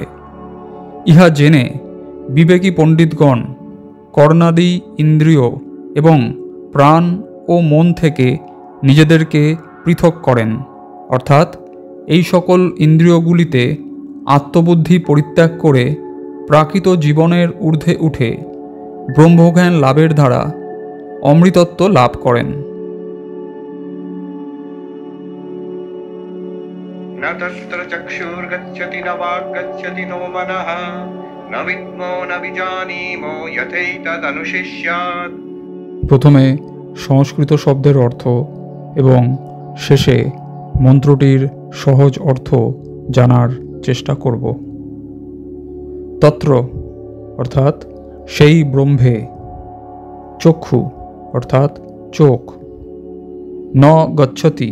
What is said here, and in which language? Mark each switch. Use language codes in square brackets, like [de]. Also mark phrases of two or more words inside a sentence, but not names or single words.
[bn] ইহা জেনে বিবেকী পণ্ডিতগণ কর্ণাদি ইন্দ্রিয় এবং প্রাণ ও মন থেকে নিজেদেরকে পৃথক করেন, অর্থাৎ এই সকল ইন্দ্রিয়গুলিতে আত্মবুদ্ধি পরিত্যাগ করে প্রাকৃত জীবনের ঊর্ধ্বে উঠে ব্রহ্মজ্ঞান লাভের দ্বারা অমৃতত্ব লাভ করেন। [sa] न तत्र चक्षुर्गच्छति न वाक्गच्छति नो मनः न विद्मो न विजानीमो यथैतदनुशिष्यात्। [bn] প্রথমে সংস্কৃত শব্দের অর্থ এবং শেষে মন্ত্রটির সহজ অর্থ জানার চেষ্টা করব। তত্র অর্থাৎ সেই ব্রহ্মে, চক্ষু অর্থাৎ চোখ, ন গচ্ছতি